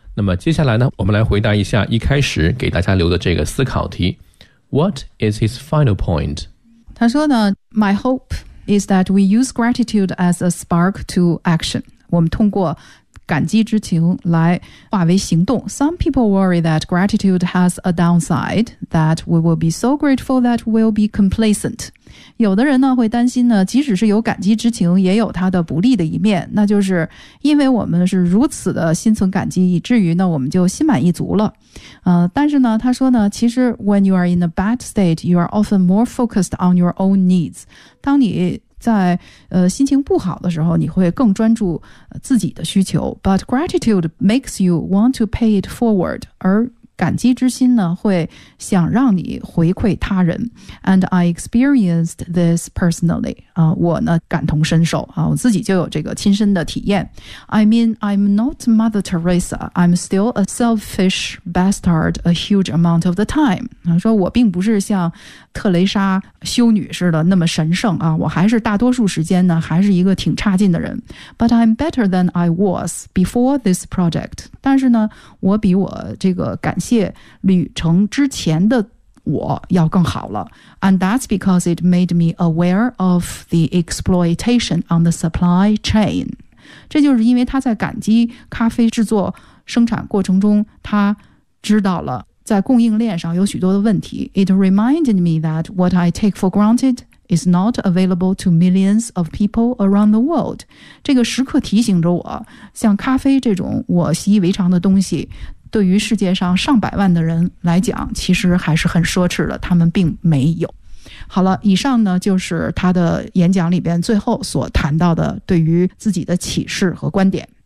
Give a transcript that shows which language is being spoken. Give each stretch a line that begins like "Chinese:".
Chinese: 那么接下来呢，我们来回答一下一开始给大家留的这个思考题。
English: What is his final point?
Chinese: 他说呢
English: ,My hope is that we use gratitude as a spark to action.
Chinese: 我们通过感激之情来化为行动。
English: Some people worry that gratitude has a downside, that we will be so grateful that we'll be complacent.
Chinese: 有的人呢会担心呢，即使是有感激之情，也有它的不利的一面，那就是因为我们是如此的心存感激，以至于呢我们就心满意足了。但是呢，他说呢，其实
English: when you are in a bad state, you are often more focused on your own needs.
Chinese: 当你在心情不好的时候，你会更专注自己的需求。
English: But gratitude makes you want to pay it forward.
Chinese: 而感激之心呢，会想让你回馈他人。
English: And I experienced this personally.
Chinese: 我呢感同身受啊，我自己就有这个亲身的体验。
English: I mean, I'm not Mother Teresa. I'm still a selfish bastard a huge amount of the time.
Chinese: 啊，说我并不是像特蕾莎修女似的那么神圣啊，我还是大多数时间呢还是一个挺差劲的人。
English: But I'm better than I was before this project.
Chinese: 但是呢，我比我这个感谢旅程之前的我要更好了。
English: And that's because it made me aware of the exploitation on the supply chain.
Chinese: 这就是因为他在感激咖啡制作生产过程中，他知道了在供应链上有许多的问题。
English: It reminded me that what I take for granted is not available to millions of people around the world.
Chinese: 这个时刻提醒着我，像咖啡这种我习以为常的东西，对于世界上上百万的人来讲，其实还是很奢侈的，他们并没有。好了，以上呢就是他的演讲里边最后所谈到的对于自己的启示和观点。